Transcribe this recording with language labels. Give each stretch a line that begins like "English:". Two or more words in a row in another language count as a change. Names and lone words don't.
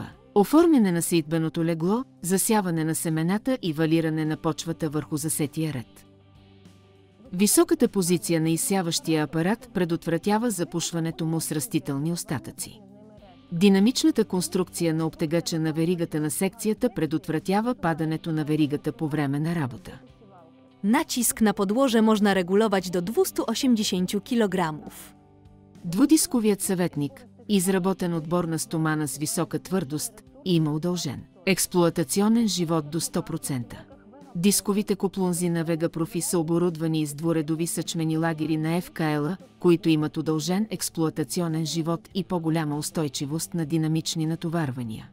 Bulgarian: Оформяне на сеитбеното легло, засяване на семената и валиране на почвата върху засетия ред. Високата позиция на изсяващия апарат предотвратява запушването му с растителни остатъци. Динамичната конструкция на обтегача на веригата на секцията предотвратява падането на веригата по време на работа.
Polish: Nacisk na podłoże można regulować do 280 kg.
Bulgarian: Двудисковият съветник, изработен от борна стомана с висока твърдост, има удължен експлоатационен живот до 100%. Дисковите куплунзи на Vega Profi са оборудвани с двуредови съчмени лагери на FKL, които имат удължен експлоатационен живот и по-голяма устойчивост на динамични натоварвания.